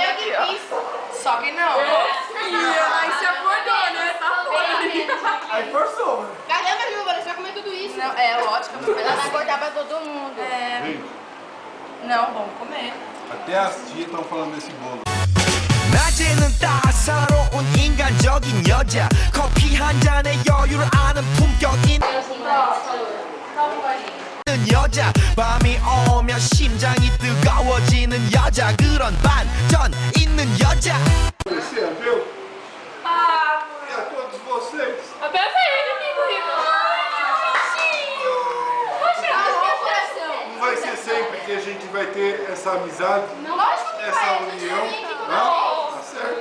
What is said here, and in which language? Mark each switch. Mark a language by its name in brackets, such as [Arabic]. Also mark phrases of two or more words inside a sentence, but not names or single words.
[Portuguese] Eu aqui, que ó. fiz. Só que não. Aí se acordou, né? Tá fora. Aí forçou, né? Caramba, Juba, você vai comer tudo isso. Não, é lógico. Ela vai cortar pra todo mundo. Gente, Não, vamos comer. até as tias estão falando desse bolo. [Korean] 낮에는 따사로운 인간적인 여자 커피 한 잔에 여유를 아는 품격 있는 여자 밤이 오면 심장이 뜨거워지는 여자 그런 반전 있는 여자 [Portuguese] Você viu? Ah, E a todos vocês? até ele, inclusive. Não vai ser sempre que a gente vai ter essa amizade, Lógico que essa vai. união. Não? Tá certo?